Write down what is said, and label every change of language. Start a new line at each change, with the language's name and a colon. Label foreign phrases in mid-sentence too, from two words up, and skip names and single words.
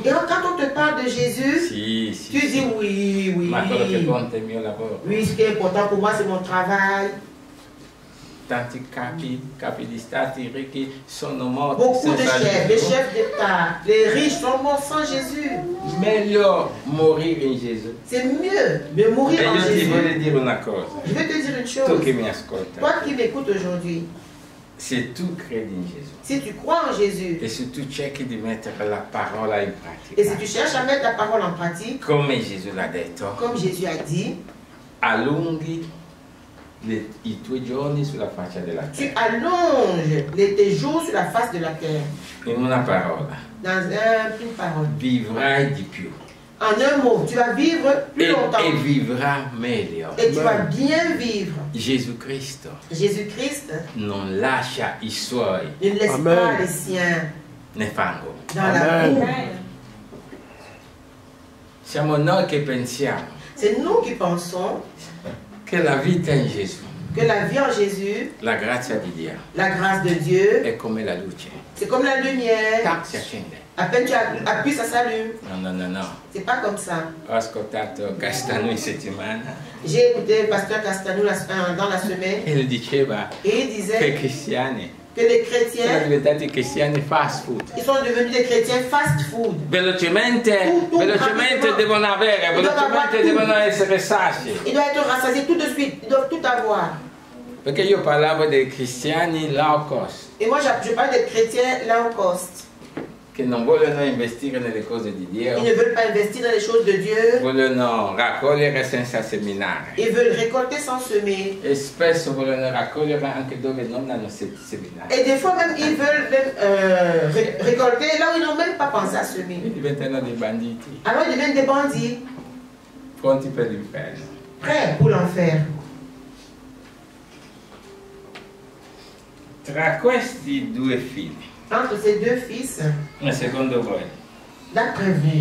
French: Et quand on te parle de Jésus,
Italian: sì,
French: tu dis oui, oui.
Italian: ma quello che conta è il mio lavoro.
French: Oui, ce qui est important pour moi, c'est mon travail.
Italian: Tanti capi di stati ricchi sono morti
French: Beaucoup de
Italian: senza
French: chefs, les
Italian: Gesù.
French: chefs d'État, les riches sont morts sans Jésus.
Italian: Meglio morire in Gesù.
French: C'est mieux de mourir
Italian: E
French: en
Italian: io ti
French: Jésus.
Italian: voglio dire una cosa,
French: Je vais te dire une
Italian: tu
French: chose.
Italian: che mi ascolta,
French: Toi qui m'écoutes aujourd'hui,
Italian: se tu credi in Gesù
French: si tu crois en Jésus
Italian: e se tu cerchi di mettere la parola in
French: et si
Italian: pratica,
French: tu cherches à mettre la parole en pratique,
Italian: come Gesù l'ha detto,
French: comme Jésus a dit,
Italian: allunghi i tuoi giorni sulla faccia della
French: tu
Italian: terra.
French: allonges tes jours sur la face de la terre.
Italian: In una parola,
French: Dans une parole.
Italian: vivrai di più
French: En un mot, tu vas vivre plus longtemps.
Italian: e vivrai meglio.
French: Et tu vas bien vivre.
Italian: Gesù Cristo
French: Jésus-Christ
Italian: non lascia i suoi
French: ne laisse Amen. pas les siens
Italian: nel fango.
French: dans la Amen. boue.
Italian: Siamo noi che pensiamo
French: C'est nous qui pensons
Italian: che la vita in Gesù,
French: que la vie en Jésus,
Italian: la grazia di Dio,
French: la grâce de Dieu,
Italian: è come la luce.
French: c'est comme la lumière.
Italian: Tac, si accende.
French: À peine tu appuies, ça s'allume.
Italian: No.
French: C'est pas comme ça.
Italian: Ho ascoltato Castano in settimana
French: J'ai écouté le pasteur Castanou dans la semaine
Italian: e lui diceva
French: et il
Italian: che i
French: disait
Italian: cristiani
French: que les
Italian: sono
French: chrétiens,
Italian: diventati cristiani
English: fast food.
French: ils sont devenus des chrétiens
English: fast food.
Italian: Velocemente
French: rapidement.
Italian: devono avere, velocemente devono essere sassi.
French: Ils doivent être rassasiés tout de suite. Ils doivent tout avoir.
Italian: Perché io parlavo dei cristiani
English: low cost.
French: Et moi, je parle des chrétiens
English: low cost.
Italian: Che non vogliono investire nelle cose di Dio.
French: Ils ne veulent pas investir dans les choses de Dieu.
Italian: Vogliono raccogliere senza seminare.
French: Ils veulent récolter sans semer.
Italian: E spesso vogliono raccogliere anche dove non hanno seminato.
French: Et des fois même, ils veulent même, récolter là où ils n'ont même pas pensé à semer.
Italian: E diventano dei banditi.
French: Alors ils deviennent des bandits,
Italian: Pronti per l'inferno.
French: prêts pour l'enfer.
Italian: Tra questi due figli,
French: Entre ces deux fils,
Italian: secondo voi,
French: d'après vous,